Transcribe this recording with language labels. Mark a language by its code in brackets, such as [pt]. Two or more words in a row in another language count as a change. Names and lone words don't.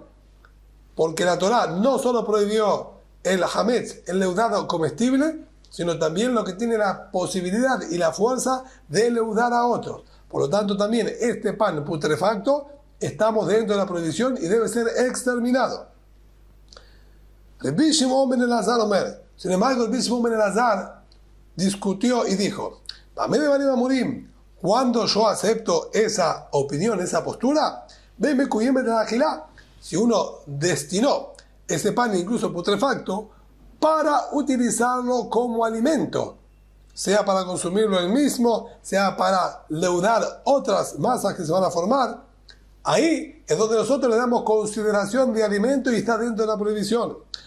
[es] Porque la Torá no solo prohibió el hametz, el leudado comestible, sino también lo que tiene la posibilidad y la fuerza de leudar a otros. Por lo tanto, también este pan putrefacto, estamos dentro de la prohibición y debe ser exterminado. Rabbi Shimon ben Elazar Omer. Sin embargo, Rabbi Shimon ben Elazar discutió y dijo, cuando yo acepto esa opinión, esa postura, si uno destinó ese pan incluso putrefacto para utilizarlo como alimento, sea para consumirlo él mismo, sea para leudar otras masas que se van a formar, ahí es donde nosotros le damos consideración de alimento y está dentro de la prohibición.